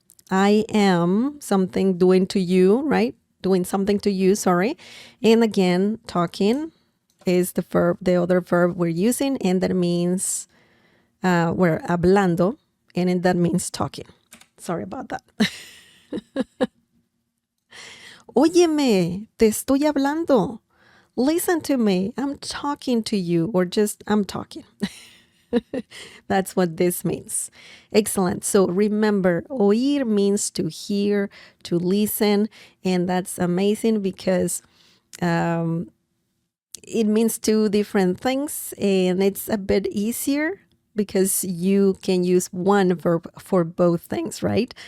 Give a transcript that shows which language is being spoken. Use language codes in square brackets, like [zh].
[en] I am something doing to you, right? Doing something to you, sorry. And again, talking is the verb, the other verb we're using, and that means we're hablando, and that means talking. Sorry about that. [es] Óyeme, te estoy hablando. [en] Listen to me. I'm talking to you, or just I'm talking. That's what this means. Excellent. So remember, oír means to hear, to listen, and that's amazing because it means two different things, and it's a bit easier because you can use one verb for both things, right?